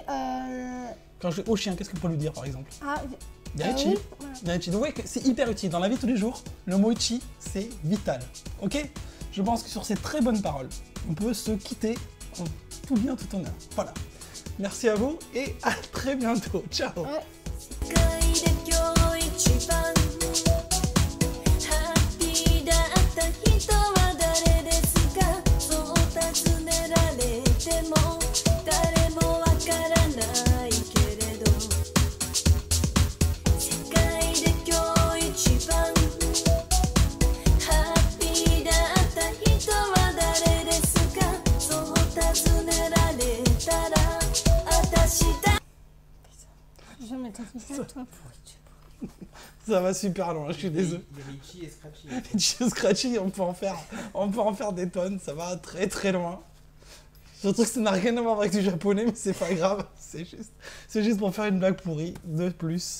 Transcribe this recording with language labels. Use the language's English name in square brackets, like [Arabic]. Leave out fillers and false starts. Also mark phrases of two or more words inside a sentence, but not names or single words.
[French] Quand je dis au chien, qu'est-ce qu'on peut lui dire, par exemple? ah, Il y a Ichi. oui, voilà. Il y a Ichi. Donc ouais, c'est hyper utile. Dans la vie de tous les jours, le mot Ichi, c'est vital. Ok? Je pense que sur ces très bonnes paroles, on peut se quitter en tout bien, tout honneur. Voilà. Merci à vous et à très bientôt. Ciao. Ouais. [Japanese] 世界で今日一番ハッピーだった人は誰ですかそう尋ねられても誰もわからないけれど世界で今日一番ハッピーだった人は誰ですかそう尋ねられたら私だ [French] Jamais t'as fait ça, toi. Ça va super loin, je suis désolé. Il y a Richie et Scratchy. Ichi et Scratchy, on peut en faire des tonnes. Ça va très très loin. Surtout que ça n'a rien à voir avec du japonais, mais c'est pas grave. C'est juste pour faire une blague pourrie de plus.